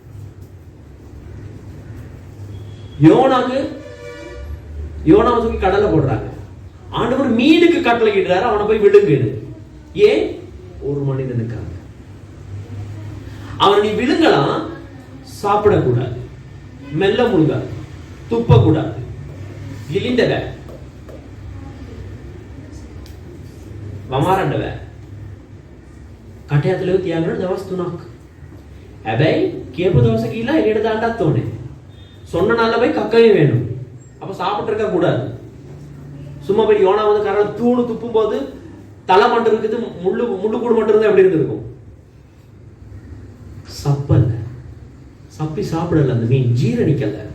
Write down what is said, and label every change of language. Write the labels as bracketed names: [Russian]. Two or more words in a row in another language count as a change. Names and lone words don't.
[Tamil] யோனாவை தூக்கி கடல்ல போடுறாங்க. ஆண்டவர் மீனுக்கு கட்டளை இடுறாரு, அவனை போய் விழுங்கு. ஏன்? ஒரு மனிதனுக்காக. அவன் நீ விழுங்கலாம், சாப்பிடக்கூடாது, மெல்ல முழுகாது, துப்பக்கூடாது, இழிந்தவ [Sinhala] වමාරන්නව කට ඇතුලේ තියාගෙන දවස් 3ක්. හැබැයි කියපු දවස ගිහලා එළියට දාන්නත් ඕනේ. [Tamil] சொன்ன நாள்ல போய் கக்கவே வேணும். அப்ப சாப்பிட்டு இருக்க கூடாது. சும்மா போய் யோனா வந்து கரல தூணு துப்பும் போது தலை மட்டும் இருக்குது, முள்ளு கூடு மட்டும் இருந்தா எப்படி இருந்திருக்கும்? சப்பி சாப்பிடல, அந்த மீன் ஜீரணிக்கல.